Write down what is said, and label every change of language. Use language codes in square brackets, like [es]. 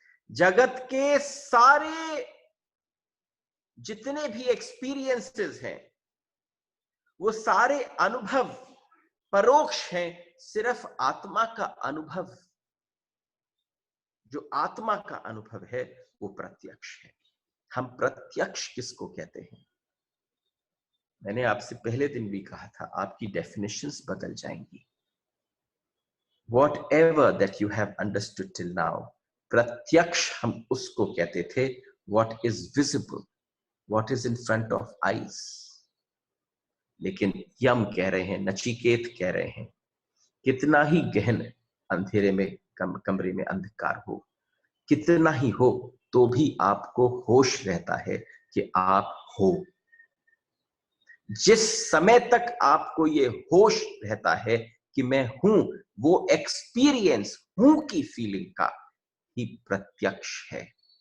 [hi] जगत के सारे जितने भी एक्सपीरियंसेस हैं वो सारे अनुभव परोक्ष हैं, सिर्फ आत्मा का अनुभव, जो आत्मा का अनुभव है वो प्रत्यक्ष है। हम प्रत्यक्ष किसको कहते हैं? मैंने आपसे पहले दिन भी कहा था, आपकी डेफिनेशंस बदल जाएंगी। [en] Whatever that you have understood till now, [hi] प्रत्यक्ष हम उसको कहते थे [en] what is visible, what is in front of eyes। [hi] लेकिन यम कह रहे हैं, नचिकेत कह रहे हैं, कितना ही गहन अंधेरे में कमरे में अंधकार हो, कितना ही हो, तो भी आपको होश रहता है कि आप हो। जिस समय तक आपको ये होश रहता है कि मैं हूं, वो एक्सपीरियंस हूं की फीलिंग का ही प्रत्यक्ष है।